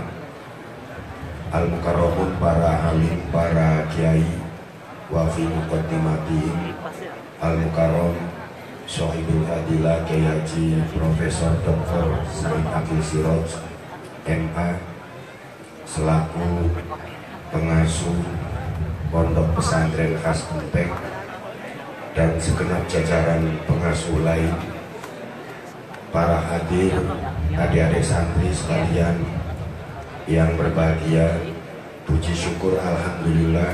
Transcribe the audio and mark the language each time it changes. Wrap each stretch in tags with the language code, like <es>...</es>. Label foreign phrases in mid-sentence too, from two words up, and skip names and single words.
<id>Al-mukarramun, para alim, para kiai,</id> <ar>وفي مقدمتهم المكرم</ar> <id>Sohibul Fadilah Kiai Haji Profesor Dr. Said Akil Siraj MA selaku pengasuh Pondok Pesantren Khas Bunteng dan segenap jajaran pengasuh lain, para hadir, adik-adik santri sekalian yang berbahagia, puji syukur alhamdulillah</id>